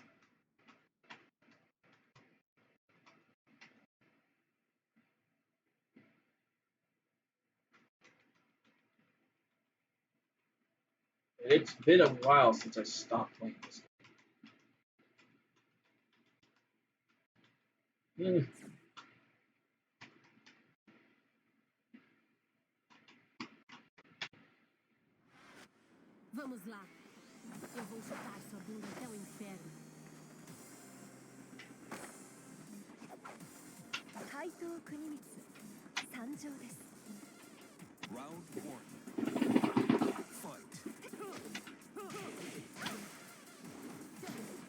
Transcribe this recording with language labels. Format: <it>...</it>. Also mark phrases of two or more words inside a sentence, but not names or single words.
<en>It's been a while since I stopped playing this game.</en> <pt>Vamos lá. Eu vou chutar sua bunda até o inferno.</pt> <ja>怪盗国光参上です。</ja> <en>Round one. Fight.</en>